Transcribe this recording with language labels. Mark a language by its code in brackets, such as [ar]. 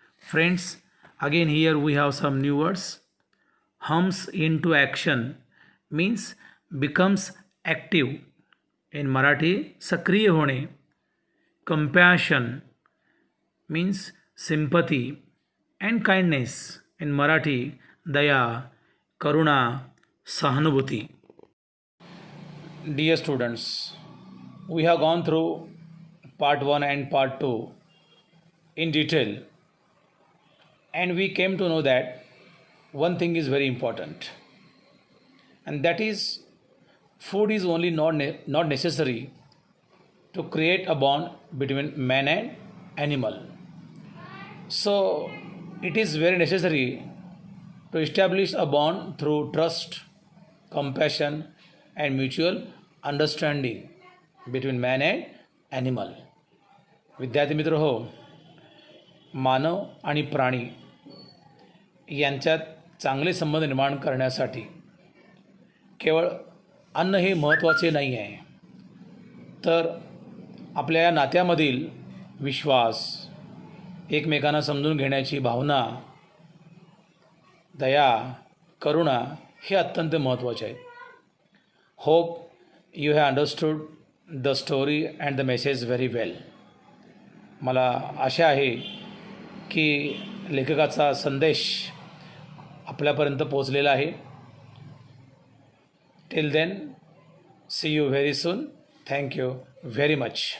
[en] Friends, again here we have some new words. Hums into action means becomes active. In Marathi [mr] सक्रिय होणे. [en] Compassion means sympathy and kindness. In Marathi [mr] दया, करुणा, सहानुभूती. [en] Dear students, we have gone through part 1 and part 2 in detail, and we came to know that one thing is very important, and that is food is only not necessary to create a bond between man and animal. So it is very necessary to establish a bond through trust, compassion and mutual understanding between man and animal. [mr] विद्यार्थी मित्र हो, मानव आणि प्राणी यांच्यात चांगले संबंध निर्माण करण्यासाठी केवळ अन्न हे महत्त्वाचे नाही आहे, तर आपल्या या नात्यामधील विश्वास, एकमेकांना समजून घेण्याची भावना, दया, करुणा हे अत्यंत महत्त्वाचे आहेत. [en] Hope you have understood the story and the message very well. [mr] मला आशा आहे की लेखकाचा संदेश आपल्यापर्यंत पोहोचलेला आहे. [en] Till then, see you very soon. Thank you very much.